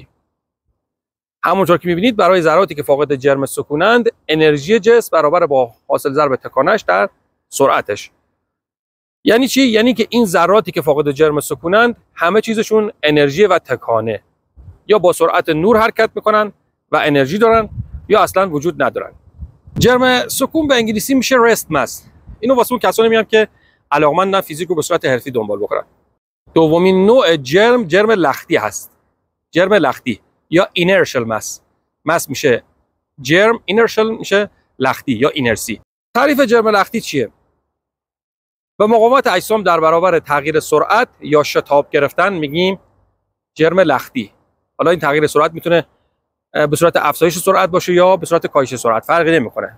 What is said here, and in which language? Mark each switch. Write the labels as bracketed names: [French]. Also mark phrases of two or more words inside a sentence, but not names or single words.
[Persian] همونطور که میبینید برای ذراتی که فاقد جرم سکونند، انرژی جسم برابر با حاصل ضرب تکانش در سرعتش. یعنی چی؟ یعنی که این ذراتی که فاقد جرم سکونند همه چیزشون انرژی و تکانه، یا با سرعت نور حرکت میکنن و انرژی دارن یا اصلا وجود ندارن. جرم سکون به انگلیسی میشه [English] rest mass. [Persian] اینو واسه اون کسانی میگم که علاقمندن فیزیک رو به صورت حرفی دنبال بکنن. دومین نوع جرم لختی هست. جرم لختی یا [English] inertial mass. [Persian] mass میشه جرم، inertial میشه لختی یا اینرسی. تعریف جرم لختی چیه؟ به مقاومت اجسام در برابر تغییر سرعت یا شتاب گرفتن میگیم جرم لختی. حالا این تغییر سرعت میتونه به صورت افزایش سرعت باشه یا به صورت کاهش سرعت، فرقی نمیکنه.